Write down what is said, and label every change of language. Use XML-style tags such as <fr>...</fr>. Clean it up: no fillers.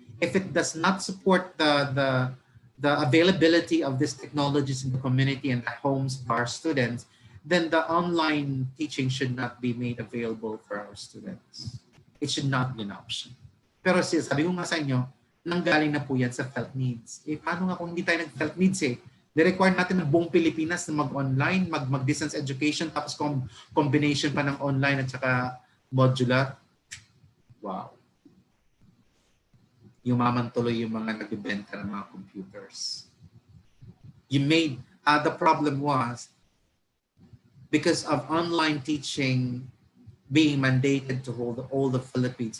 <en>If it does not support the availability of these technologies in the community and the homes of our students, then the online teaching should not be made available for our students. It should not be an option.</en> <tl>Pero sabi ko nga sa inyo, nanggaling na po yan sa felt needs. Paano nga kung hindi tayo nag-felt needs Di-require natin ng buong Pilipinas na mag-online, mag-distance education, tapos combination pa ng online at saka modular. Wow. yumaman tuloy yung mga nagbebenta ng mga computers.</tl> <en>The problem was, because of online teaching being mandated to hold all the Philippines.</en>